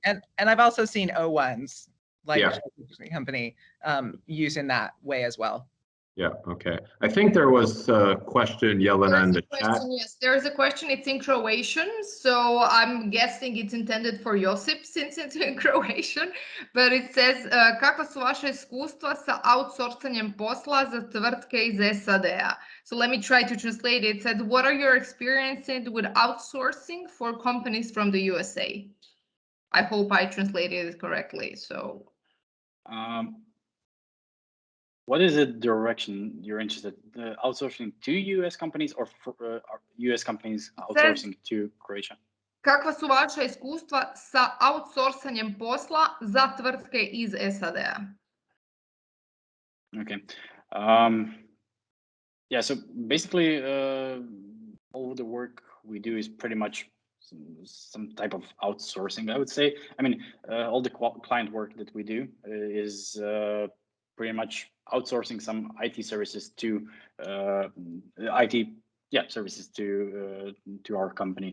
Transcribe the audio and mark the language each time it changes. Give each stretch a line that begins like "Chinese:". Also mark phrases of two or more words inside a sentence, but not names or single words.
English: And I've also seen O1s, like a company, used in that way as well. Yeah, okay. I think there was a question, Jelena, in the chat. Yes, there is a question. It's in Croatian, so I'm guessing it's intended for Josip since it's in Croatian. But it says,
Croatian: kakva su vaša iskustva sa outsourcanjem posla za tvrtke iz SAD-a?
English: So let me try to translate it. It said, what are your experiences with outsourcing for companies from the USA? I hope I translated it correctly. So. What is the direction you're interested in? Outsourcing to US companies or for, US companies outsourcing to Croatia?
Croatian: Kakva su vaša iskustva sa outsourcanjem posla za tvrtke iz SAD-a?
English: Okay. Yeah, so basically all the work we do is pretty much some type of outsourcing, I would say. I mean, all the client work that we do is pretty much outsourcing some IT services to services to our company.